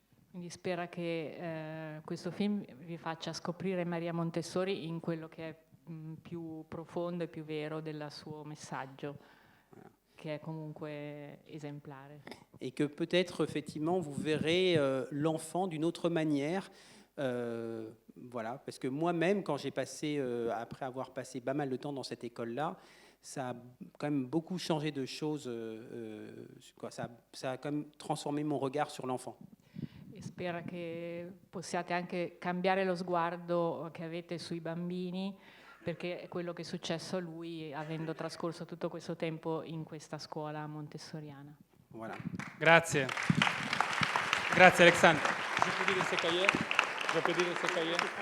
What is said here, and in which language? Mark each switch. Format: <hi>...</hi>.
<it>Quindi spera che questo film vi faccia scoprire Maria Montessori in quello che è più profondo e più vero del suo messaggio, che è comunque esemplare.</it> <fr>Et que peut-être, effectivement, vous verrez l'enfant d'une autre manière. Voilà, parce que moi-même, quand j'ai passé, après avoir passé pas mal de temps dans cette école-là, ça a quand même beaucoup changé de choses. Ça a quand même transformé mon regard sur l'enfant.</fr> <it>E spera che possiate anche cambiare lo sguardo che avete sui bambini, perché è quello che è successo a lui avendo trascorso tutto questo tempo in questa scuola montessoriana.</it> <fr>Voilà.</fr> <it>Grazie. Grazie</it> <fr>Alexandre. Je peux dire ce cahier? Je peux dire ce cahier?</fr>